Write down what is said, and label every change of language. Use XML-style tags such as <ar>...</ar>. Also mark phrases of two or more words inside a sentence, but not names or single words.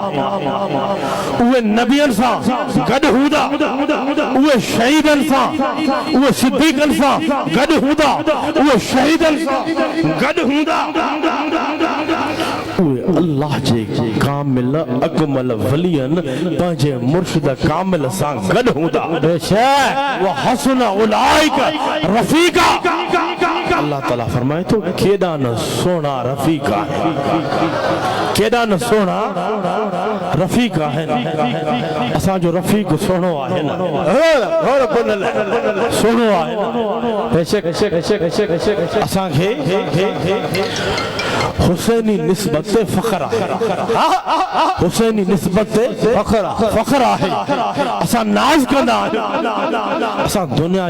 <sd>उहे नबियनि सां गॾु हूंदा उहे शहीदनि सां उहे सिद्दीक़नि सां गॾु हूंदा उहे शहीदनि सां गॾु हूंदा उहे अल्लाह जे कामिल अकमल वलियन पंहिंजे मुर्शिद कामिल सां गॾु हूंदा</sd> <ar>وحسن أولئك رفيقا</ar> <sd>अल्लाह ताला फरमाए तो केॾा न सोना रफीक आहे केॾा न सोना रफीक आहिनि असांजो रफीक सोनो आहे न सोनो आहे असांखे हुसैनी निस्बत से फख्र आहे हुसैनी निस्बत से फख्र आहे असां नाज़ कंदा आहियूं असां दुनिया</sd>